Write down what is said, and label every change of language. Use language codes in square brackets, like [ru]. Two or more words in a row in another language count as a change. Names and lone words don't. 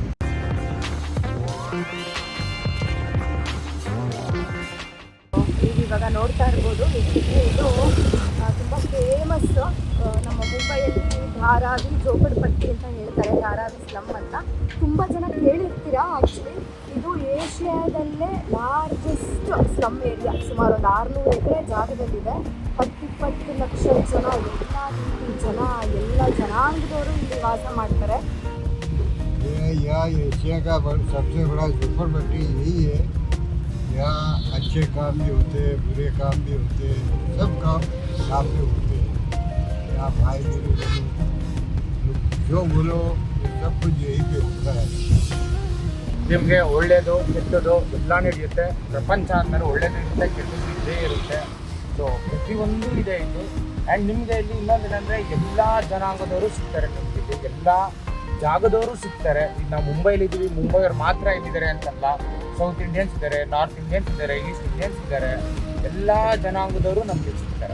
[kn] ಇವಾಗ ನೋಡ್ತಾ ಇರ್ಬೋದು, ಇದು ತುಂಬ ಫೇಮಸ್ಸು ನಮ್ಮ ಮುಂಬೈಯಲ್ಲಿ ಧಾರಾವಿ ಜೋಪಡ್ಪಟ್ಟಿ ಅಂತ ಹೇಳ್ತಾರೆ, ಧಾರಾವಿ ಸ್ಲಮ್ ಅಂತ. ತುಂಬ ಜನ ಕೇಳಿರ್ತೀರಾ. ಆ್ಯಕ್ಚುಲಿ ಇದು ಏಷ್ಯಾದಲ್ಲೇ [en] largest slum area, [kn] ಸುಮಾರು 600 ಎಕರೆ ಜಾಗದಲ್ಲಿದೆ. 10-20 ಲಕ್ಷ ಜನ, ಎಲ್ಲ ರೀತಿ ಜನ, ಎಲ್ಲ ಜನಾಂಗದವರು ಇಲ್ಲಿ ವಾಸ ಮಾಡ್ತಾರೆ. [hi] यहाँ एशिया का सबसे बड़ा झोपड़पट्टी यही है। यहाँ अच्छे काम भी होते हैं, बुरे काम भी होते हैं, सब काम साफ में होते हैं। यहाँ भाई मेरे जो बोलो सब कुछ यही पे होता है। [kn] ನಿಮಗೆ ಒಳ್ಳೆಯದು ಕೆಟ್ಟದು ಎಲ್ಲ ನಡೆಯುತ್ತೆ. ಪ್ರಪಂಚ ಅಂದಮೇಲೆ ಒಳ್ಳೆಯದು ಇರುತ್ತೆ, ಕೆಟ್ಟದ್ದು ಇದ್ದೇ ಇರುತ್ತೆ. ಸೊ ಪ್ರತಿಯೊಂದು ಇದೆ ಇಲ್ಲಿ. ಆ್ಯಂಡ್ ನಿಮಗೆ ಇಲ್ಲಿ ಇನ್ನೊಂದೇನೆಂದರೆ ಎಲ್ಲ ಜನಾಂಗದವರು ಸಿಗ್ತಾರೆ ನಿಮಗೆ ಇಲ್ಲಿ, ಎಲ್ಲ ಜಾಗದವರು ಸಿಗ್ತಾರೆ. ಈಗ ನಾವು ಮುಂಬೈಲಿದ್ದೀವಿ, ಮುಂಬೈಯವ್ರು ಮಾತ್ರ ಇಲ್ಲಿದ್ದಾರೆ ಅಂತಲ್ಲ. [en] South Indians [kn] ಇದ್ದಾರೆ, [en] North Indians [kn] ಇದ್ದಾರೆ, [en] East Indians [kn] ಇದ್ದಾರೆ, ಎಲ್ಲ ಜನಾಂಗದವರು ನಮಗೆ ಸಿಗ್ತಾರೆ.